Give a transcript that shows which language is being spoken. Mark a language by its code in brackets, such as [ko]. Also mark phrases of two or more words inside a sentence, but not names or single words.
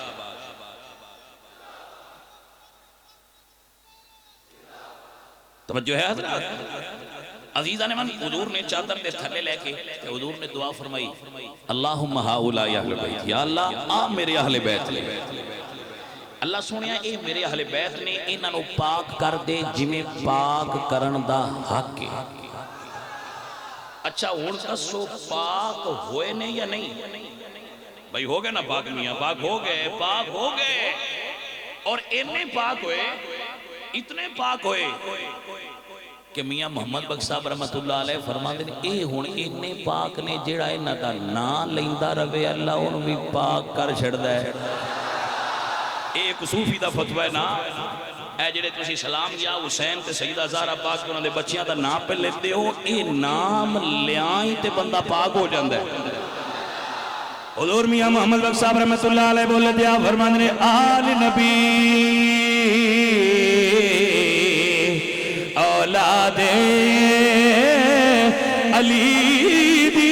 [pa] توجہ ہے حضرات عزیزہ نے من، حضور نے چادر دے تھلے لے کے حضور نے دعا فرمائی، [ar] اللہم ہاؤلاء اہل بیت، [pa] یا اللہ آ میرے اہل بیت لے، اللہ سونیا اے میرے اہل بیت نے انہاں نو پاک کر دے جویں پاک کرن دا حق ہے۔ اچھا ہن دسو پاک ہوئے نے یا نہیں؟ بھائی ہو گئے نا پاک میاں، پاک ہو گئے، پاک ہو گئے، اور اتنے پاک ہوئے، اتنے پاک ہوئے کہ میاں محمد بخش صاحب [ar] رحمت اللہ علیہ [pa] فرماتے ہیں اے ہن اتنے پاک نے جیڑا انہاں دا نام لیندا رہے اللہ انہوں بھی پاک کر چھڑدا ہے۔ ایک صوفی دا فتوی ہے نا، اے جڑے تسی سلام کیا حسین تے سیدہ زہرہ پاک انہاں دے بچیاں دا نام پہ لیندے ہو، اے نام لیائی تے بندہ پاک ہو جاندا ہے۔ حضور میاں محمد بخش صاحب [ar] رحمت اللہ علیہ [pa] بولے دیا فرمانے نے آل نبی اولاد علی